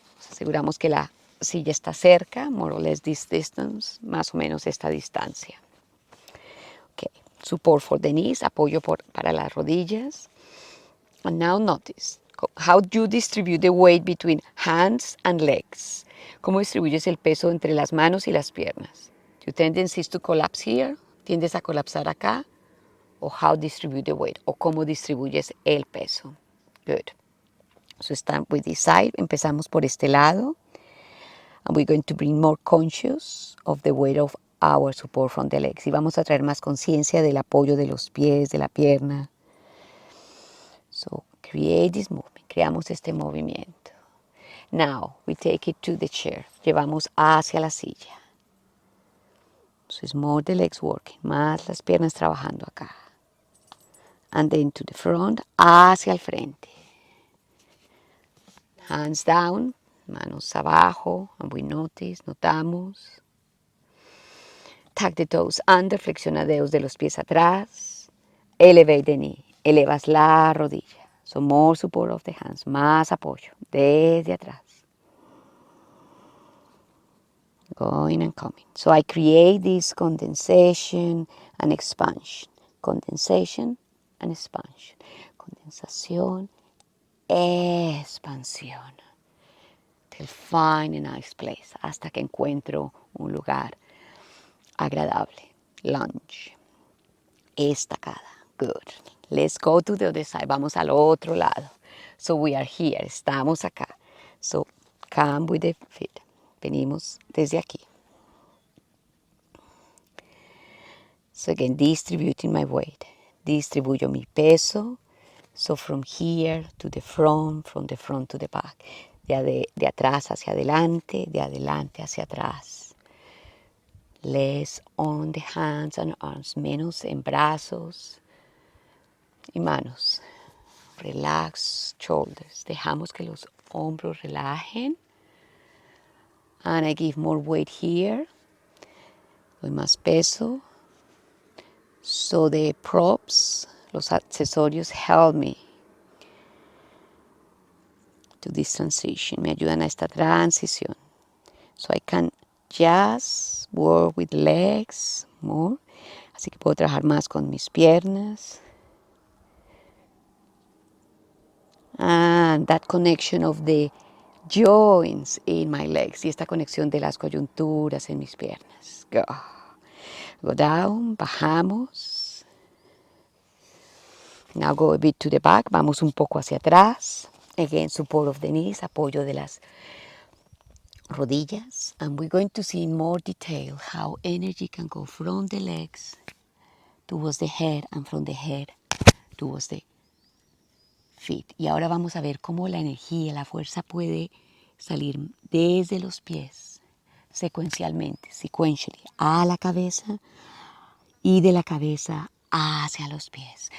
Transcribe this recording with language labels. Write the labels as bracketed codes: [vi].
[es] Aseguramos que la silla está cerca, [en] more or less this distance, [es] más o menos esta distancia. Okay. [en] Support for the knees, [es] apoyo para las rodillas. [en] And now notice how you distribute the weight between hands and legs. [es] ¿Cómo distribuyes el peso entre las manos y las piernas? [en] Your tendency is to collapse here. [es] ¿Tiendes a colapsar acá? O [en] how distribute the weight. [es] O cómo distribuyes el peso. [en] Good. So start with this side. [es] Empezamos por este lado. [en] And we're going to bring more conscious of the weight of our support from the legs. [es] Y vamos a traer más conciencia del apoyo de los pies, de la pierna. [en] So create this movement. [es] Creamos este movimiento. [en] Now we take it to the chair. [es] Llevamos hacia la silla. [en] So it's more the legs working. [es] Más las piernas trabajando acá. [en] And then to the front. [es] Hacia el frente. [en] Hands down. [es] Manos abajo. [en] And we notice. [es] Notamos. [en] Tuck the toes under, [es] flexiona dedos de los pies atrás. [en] Elevate the knee, [es] elevas la rodilla. [en] So more support of the hands, [es] más apoyo desde atrás. [en] going and coming. So I create this condensation and expansion. Condensation and expansion. [es] Condensación, expansión. [en] Till find a nice place. [es] Hasta que encuentro un lugar agradable. [en] Lunge. [es] Estacada. [en] Good. Let's go to the other side. [es] Vamos al otro lado. [en] So we are here. [es] Estamos acá. [en] So come with the feet. [es] Venimos desde aquí. [en] So again, distributing my weight. [es] Distribuyo mi peso. [en] So from here to the front, from the front to the back. [es] De atrás hacia adelante, de adelante hacia atrás. [en] Less on the hands and arms. [es] Menos en brazos y manos. [en] Relax shoulders. [es] Dejamos que los hombros relajen. [en] And I give more weight here. [es] Doy más peso. [en] So the props, [es] los accesorios, [en] help me to this transition. [es] Me ayudan a esta transición. [en] So I can just work with legs more. [es] Así que puedo trabajar más con mis piernas. [en] And that connection of the joints in my legs. [es] Y esta conexión de las coyunturas en mis piernas. [en] Go. Go down, [es] bajamos. [en] Now go a bit to the back. [es] Vamos un poco hacia atrás. [en] Again, support of the knees, [es] apoyo de las rodillas. [en] And we're going to see in more detail how energy can go from the legs towards the head and from the head towards the feet. [es] Y ahora vamos a ver cómo la energía, la fuerza puede salir desde los pies secuencialmente, sequentially, a la cabeza y de la cabeza hacia los pies.